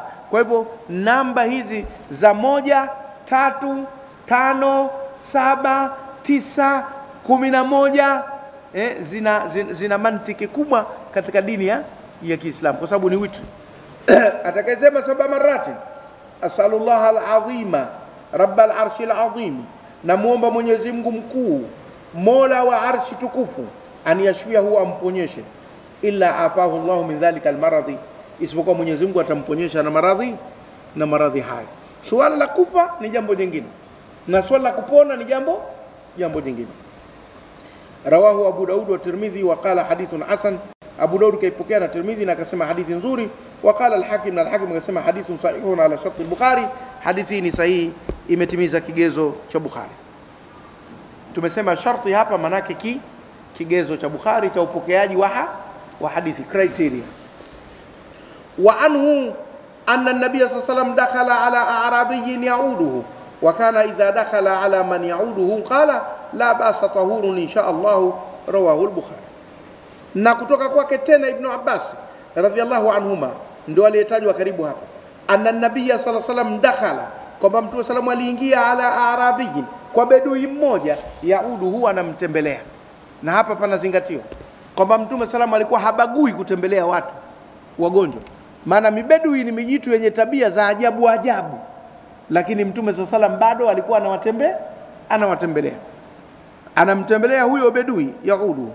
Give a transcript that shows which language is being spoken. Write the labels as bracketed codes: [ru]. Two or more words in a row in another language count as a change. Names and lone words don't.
[sw] Kwa hivyo namba hizi za 1, 3, 5, 7, 9, 11 zina mantiki kubwa katika dini ya Kiislamu, kwa sababu ni witri. Atakayesema 7 marati, [ar] أسأل الله العظيم رب العرش العظيم, [sw] namuomba Mwenyezi Mungu mkuu, mola wa arshi tukufu, [ar] أن يشفيه, amponyeshe, إلا عافاه الله من ذلك المرض, [sw] isipokuwa Mwenyezi Mungu atamponyesha na maradhi hayo. Swala la kufa ni jambo jingine, na swala la kupona ni jambo jingine. [ar] رواه أبو داود والترمذي وقال حديث حسن. [sw] Abu Daud kaipokea na Tirmidhi na akasema hadithi nzuri. [ar] وقال الحاكم, [sw] na al-Hakim akasema [ar] حديث صحيح على شرط البخاري, [sw] hadithi ni sahihi, imetimiza kigezo cha Bukhari. Tumesema sharti hapa manake kigezo cha Bukhari cha upokeaji wa hadithi, criteria. [ar] وعنه أن النبي صلى الله عليه وسلم دخل على أعرابي يعوده وكان إذا دخل على من يعوده قال لا بأس طهور إن شاء الله. رواه البخاري. [sw] Na kutoka kwake tena Ibn Abbas [ar] رضي الله عنهما, [sw] ndio aliyetajwa karibu hapa, [ar] أن النبي صلى الله عليه وسلم دخل, [sw] kwamba Mtume sallallahu aliingia [ar] على أعرابي, [sw] kwa bedui mmoja, yauduhu, anamtembelea. Na hapa pana zingatio kwamba Mtume sallallahu alikuwa habagui kutembelea watu wagonjwa, maana mibedui ni mijitu yenye tabia za ajabu, lakini Mtume sallallahu bado alikuwa anawatembelea, anamtembelea huyo bedui yauduhu.